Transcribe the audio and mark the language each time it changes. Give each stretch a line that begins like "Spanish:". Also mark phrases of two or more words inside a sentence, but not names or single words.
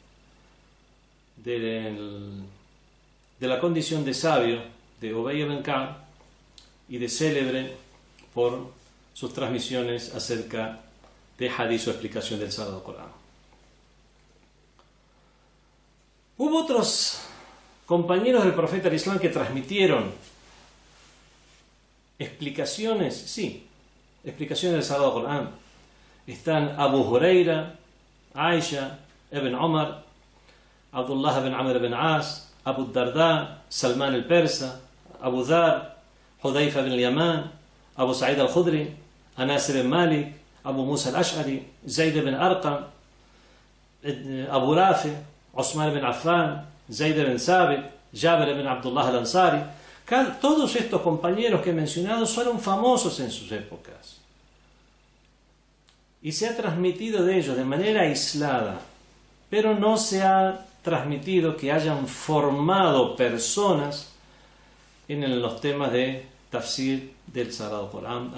Spanish: condición de sabio de Ubay ibn Ka'b y de célebre por sus transmisiones acerca de hadith o explicación del Sagrado Corán. Hubo otros compañeros del profeta del Islam que transmitieron explicaciones, sí, explicaciones del Sagrado Corán. Están Abu Huraira, Aisha, Ibn Omar, Abdullah ibn Amr ibn As, Abu Darda, Salman el Persa, Abu Dhar, Hudayfa ibn Yaman, Abu Sa'id al-Khudri, Anas ibn Malik, Abu Musa al-Ash'ari, Zayd ibn Arqam, Abu Rafi, Osman ibn Affan, Zayd ibn Sabit, Jabir ibn Abdullah al-Ansari. Todos estos compañeros que he mencionado fueron famosos en sus épocas. Y se ha transmitido de ellos de manera aislada, pero no se ha transmitido que hayan formado personas en los temas de tafsir del Sagrado Corán.